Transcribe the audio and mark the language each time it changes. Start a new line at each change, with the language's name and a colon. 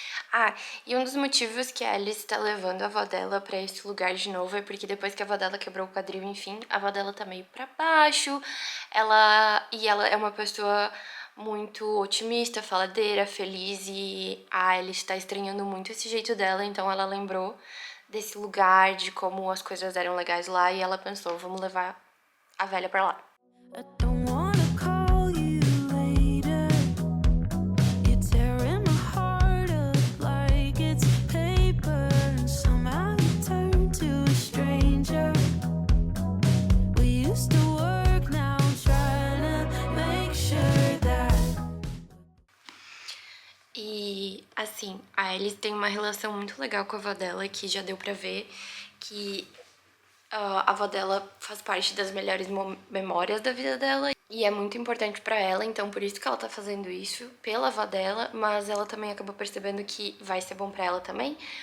Portuguese: Ah, e um dos motivos que a Alice tá levando a avó dela pra esse lugar de novo é porque depois que a avó dela quebrou o quadril, enfim, a avó dela tá meio pra baixo, ela é uma pessoa muito otimista, faladeira, feliz, e a Alice tá estranhando muito esse jeito dela, então ela lembrou desse lugar, de como as coisas eram legais lá, e ela pensou, vamos levar a velha pra lá.
English: I don't wanna call you later. You're tearing my heart up like it's paper, and somehow you turn to a stranger. We used to work, now I'm trying to make sure that.
Portuguese: E, assim, a Alice tem uma relação muito legal com a avó dela, que já deu pra ver que a avó dela faz parte das melhores memórias da vida dela e é muito importante pra ela, então por isso que ela tá fazendo isso, pela avó dela, mas ela também acabou percebendo que vai ser bom pra ela também.